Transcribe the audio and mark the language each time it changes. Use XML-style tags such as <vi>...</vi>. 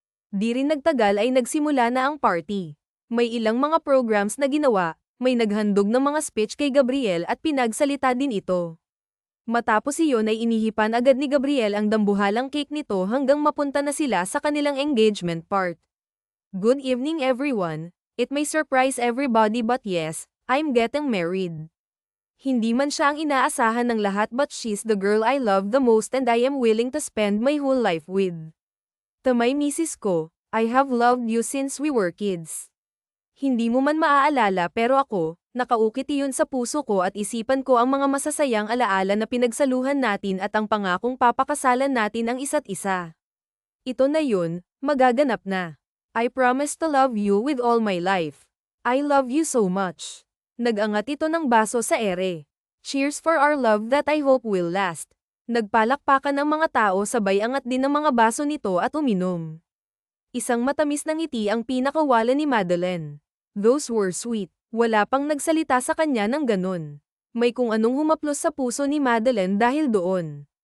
<tl>Di rin nagtagal ay nagsimula na ang party. May ilang mga programs na ginawa, may naghandog ng mga speech kay Gabriel at pinagsalita din ito. Matapos iyon ay inihipan agad ni Gabriel ang dambuhalang cake nito hanggang mapunta na sila sa kanilang engagement part.</tl> <en>Good evening everyone. It may surprise everybody but yes, I'm getting married.</en> <tl>Hindi man siya ang inaasahan ng lahat</tl> <en>but she's the girl I love the most and I am willing to spend my whole life with.</en> <tl>Tamay misis ko,</tl> <en>I have loved you since we were kids.</en> <tl>Hindi mo man maaalala pero ako, nakaukit iyon sa puso ko at isipan ko ang mga masasayang alaala na pinagsaluhan natin at ang pangakong papakasalan natin ang isa't isa. Ito na yun, magaganap na.</tl> <en>I promise to love you with all my life. I love you so much.</en> <tl>Nag-angat ito ng baso sa ere.</tl> <en>Cheers for our love that I hope will last.</en> <tl>Nagpalakpakan ang mga tao sabay angat din ng mga baso nito at uminom. Isang matamis na ngiti ang pinakawala ni Madeline.</tl> <en>Those were sweet.</en> <tl>Wala pang nagsalita sa kanya ng ganun. May kung anong humaplos sa puso ni Madeline dahil doon.</tl>